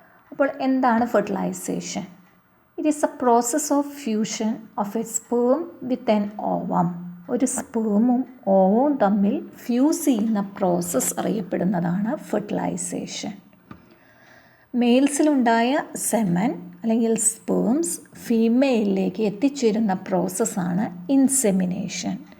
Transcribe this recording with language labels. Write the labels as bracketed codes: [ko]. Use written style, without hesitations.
[ml] അപ്പോൾ എന്താണ് fertilization? [en] It is a process of fusion of a sperm with an ovum. [ml] ഒരു സ്പേമും ഓവവും തമ്മിൽ fuse ചെയ്യുന്ന പ്രോസസ്സ് അറിയപ്പെടുന്നതാണ് ഫെർട്ടിലൈസേഷൻ. മെയിൽസിലുണ്ടായ സെമൻ അല്ലെങ്കിൽ സ്പേംസ് ഫീമെയിലിലേക്ക് എത്തിച്ചേരുന്ന പ്രോസസ്സാണ് ഇൻസെമിനേഷൻ.